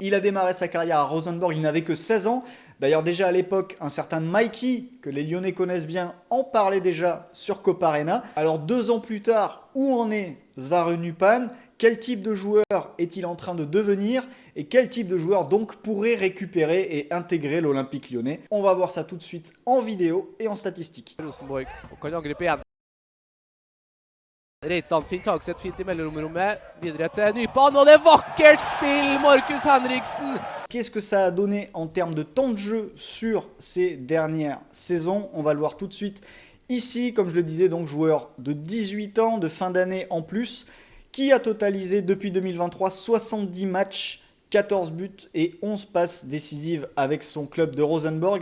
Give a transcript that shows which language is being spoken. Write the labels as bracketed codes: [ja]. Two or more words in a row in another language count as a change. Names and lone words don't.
[fr] Il a démarré sa carrière à Rosenborg, il n'avait que 16 ans. D'ailleurs déjà à l'époque, un certain Mikey, que les Lyonnais connaissent bien, en parlait déjà sur Copa Arena. Alors 2 ans plus tard, où en est Sverre Nupan? Quel type de joueur est-il en train de devenir? Et quel type de joueur donc pourrait récupérer et intégrer l'Olympique Lyonnais? On va voir ça tout de suite en vidéo et en statistiques. [no] Rosenborg og kan angripe igjen. Reitan finner Tagseth fint i mellomrommet. Videre til Nypan, og det er vakkert spill, Markus Henriksen! [fr] Qu'est-ce que ça a donné en termes de temps de jeu sur ces dernières saisons? On va le voir tout de suite. Ici, comme je le disais, donc joueur de 18 ans, de fin d'année en plus, qui a totalisé depuis 2023 70 matchs, 14 buts et 11 passes décisives avec son club de Rosenborg.